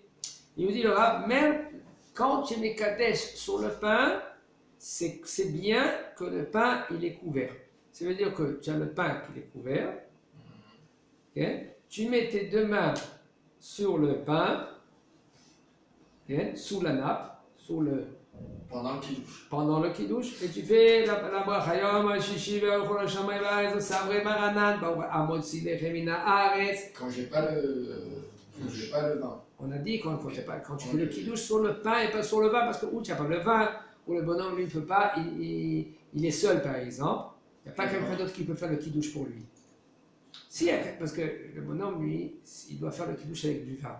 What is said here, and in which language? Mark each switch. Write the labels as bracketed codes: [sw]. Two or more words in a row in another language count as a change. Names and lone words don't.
[fr] Il nous dit le Rav, même quand tu mets kadesh sur le pain, c'est bien que le pain il est couvert. Ça veut dire que tu as le pain qui est couvert. Okay? Tu mets tes deux mains sur le pain, okay? Sous la nappe, pendant le kiddush, et tu fais la bracha [he] יום שישי ויכלו השמים והארץ סברי מרנן המוציא לחם מן הארץ. [fr] Quand j'ai pas le vin. On a dit quand tu fais le kiddush sur le pain et pas sur le vin, parce que ou tu n'as pas le vin, ou le bonhomme lui ne peut pas, il est seul par exemple, il n'y a pas quelqu'un d'autre qui peut faire le kiddush pour lui. Si, parce que le bonhomme lui, il doit faire le kiddush avec du vin.